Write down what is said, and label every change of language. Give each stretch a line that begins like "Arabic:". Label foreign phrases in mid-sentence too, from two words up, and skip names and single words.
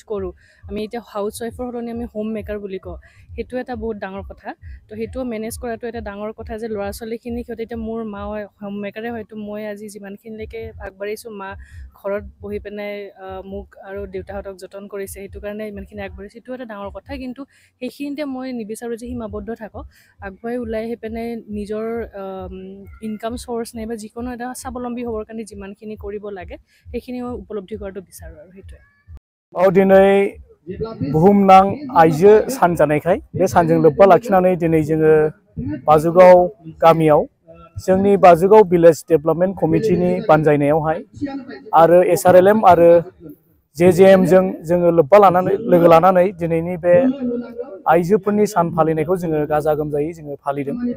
Assamese: কৰোঁ আমি এতিয়া
English: house wife
Assamese: সলনি আমি
English: home maker
Assamese: বুলি কওঁ সেইটো এটা বহুত ডাঙৰ কথা তো সেইটো মেনেজ কৰাটো এটা ডাঙৰ কথা যে ল'ৰা ছোৱালীখিনি সিহঁতে এতিয়া মোৰ মা
English: home maker
Assamese: হয়তো মই আজি যিমানখিনিলৈকে আগবাঢ়িছোঁ মা ঘৰত বহি পিনে মোক আৰু দেউতাহঁতক যতন কৰিছে সেইটো কাৰণে ইমানখিনি আগবাঢ়িছে সেইটো এটা ডাঙৰ কথা কিন্তু সেইখিনিতে মই নিবিচাৰোঁ যে সীমাবদ্ধ থাকক আগুৱাই ওলাই আহি পিনে নিজৰ
English: income source
Assamese: নাইবা যিকোনো এটা স্বাৱলম্বী হ'বৰ কাৰণে যিমানখিনি কৰিব লাগে সেইখিনি মই উপলব্ধি কৰাটো বিচাৰোঁ আৰু সেইটোৱে
Bodo: দিनै बुहुमनां आइजो सान जानायखाय बे सानजों लोब्बा लाखिनानै दिनै जोङो बाजुगाव गामियाव जोंनि बाजुगाव
English: village development committee
Bodo: बानजायनायावहाय आरो एसआरएलएम आरो जेजेएम जों जोङो लोब्बा लानानै लोगो लानानै दिनैनि बे आइजोफोरनि सान फालिनायखौ जोङो गाजा गोमजायै जोङो फालिदों